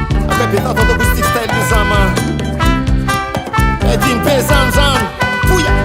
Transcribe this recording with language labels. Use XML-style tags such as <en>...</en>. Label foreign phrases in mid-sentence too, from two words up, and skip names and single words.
<pt>Abebe, tá todo</pt> <en>acoustic style</en> <pt>do Zama. É de em pé, Zam, Zam. Fui.</pt>